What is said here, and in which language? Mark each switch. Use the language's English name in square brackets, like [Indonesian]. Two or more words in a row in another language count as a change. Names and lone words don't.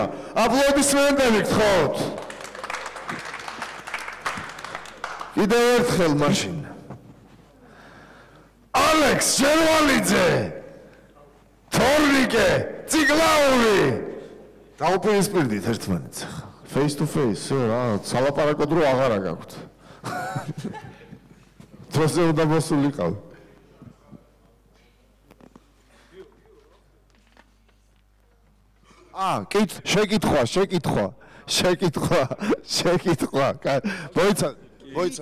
[Georgian] აპლოდისმენტები გთხოვთ. კიდევ ერთხელ მაშინ. ალექს ჯერვალიძე, თორნიკე, ციკლაური. დაუპირისპირდით ერთმანეთს. [English] Face to face, [Georgian] რა, სალაპარაკო დრო აღარა გაქვთ. დროზე უნდა მოსულიყავ. შეკითხვა. მოიცა.